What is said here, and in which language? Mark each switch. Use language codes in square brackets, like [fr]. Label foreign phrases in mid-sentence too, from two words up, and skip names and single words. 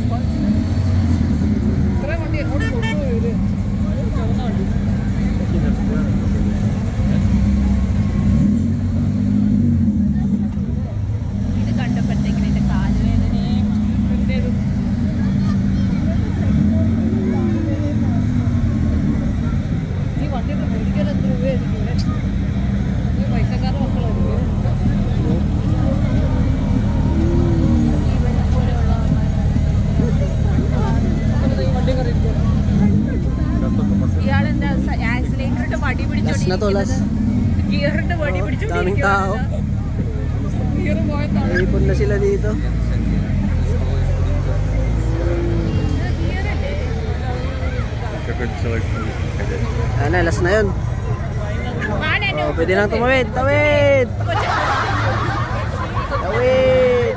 [ml] ഇത് കണ്ടപ്പോഴത്തേക്കിന് എന്റെ കാലുവേദനയും ഈ വണ്ടി മേടിക്കാൻ എത്ര രൂപയായിരിക്കും ഇവിടെ? ഈ പൈസക്കാരുടെ മക്കളായിരിക്കും. ഇയാളെന്താ വടി [tl] Last na to, last. [ml] ഗിയറിന്റെ വടി [tl] Oh, [ml] പിടിച്ചു [tl] daming tao. [ml] ഗിയർ പോയതാണ് [tl] Naipon na sila dito. Ano, last na yun. Oh, pwede nang tumawid. Tawid! Tawid!